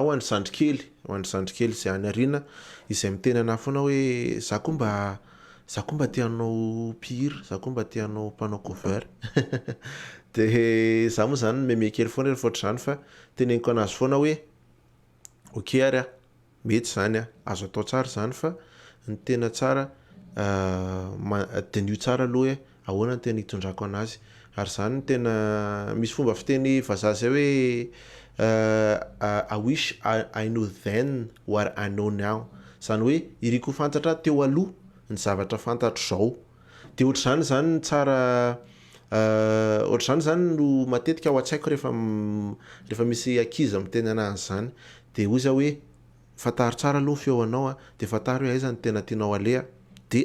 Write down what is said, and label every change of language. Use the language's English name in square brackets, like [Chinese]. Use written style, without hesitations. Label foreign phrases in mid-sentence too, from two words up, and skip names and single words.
[Malagasy] ho an'ny zandrikely zay any arina izay miteny anahy foana hoe za koa mba tianao mpihira za koa mba tianao mpanao cover de za moa zany meme kely foana rehefa ohatr'izany fa teneniko anazy foana hoe ok ary mety zany azo atao tsara zany fa ny tena tsara tenio tsara aloha hoe ahoana ny tena hitondrako anazy ary zany ny tena misy fomba fiteny vazaha zay hoe [English] I wish I knew then what I know now [Malagasy] zany hoe iriko fantatra teo aloha ny zavatra fantatro zao de ohatr'izany zany ny tsara ohatr'izany zany no matetika ao an-tsaiko rehefa misy ankizy miteny anazy zany de ozy hoe fantaro tsara aloha feoanao de fantaro hoe aiza ny tena tianao aleha de